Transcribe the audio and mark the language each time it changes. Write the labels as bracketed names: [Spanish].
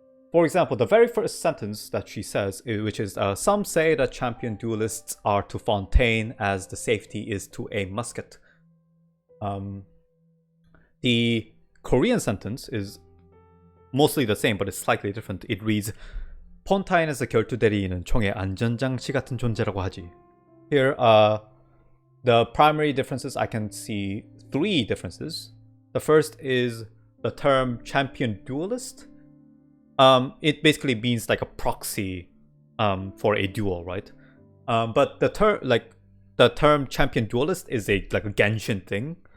[English] For example, the very first sentence that she says, which is, some say that champion duelists are to Fontaine as the safety is to a musket. The Korean sentence is mostly the same, but it's slightly different. It reads, [Korean] 폰타인에서 결투대리인은 총의 안전장치 같은 존재라고 하지. [English] Here, the primary differences, I can see 3 differences. The first is the term champion duelist. It basically means like a proxy for a duel, right? But the term champion duelist is like a Genshin thing.